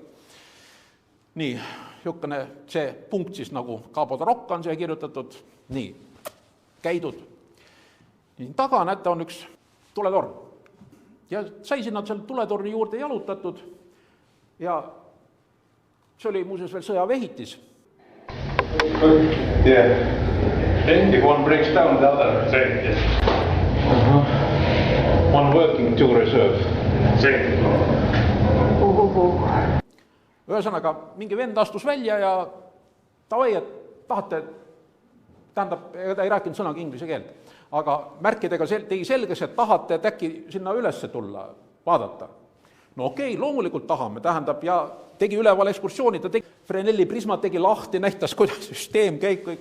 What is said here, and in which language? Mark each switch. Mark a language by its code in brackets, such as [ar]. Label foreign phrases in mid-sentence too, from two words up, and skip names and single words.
[et] Nii, niisugune see punkt siis nagu Cabo de Roca on see kirjutatud, nii, käidud. Nii, taga, näete, on üks tuletorn. Ja sai sinna selle tuletorni juurde jalutatud ja see oli muuseas veel sõjaväehitis. [en] Yeah. If one breaks down the other. Same, yes. One working, two reserve. Same. [et] Ühesõnaga, mingi vend astus välja ja tavai, et tahate, tähendab, ta ei rääkinud sõnaga inglise keelt, aga märkidega tegi selges, et tahate, et äkki sinna ülesse tulla, vaadata. No okei, loomulikult tahame, tähendab, ja tegi üleval ekskursiooni, ta tegi Fresnelli prismat, tegi lahti, näitas, kuidas süsteem käib, kõik.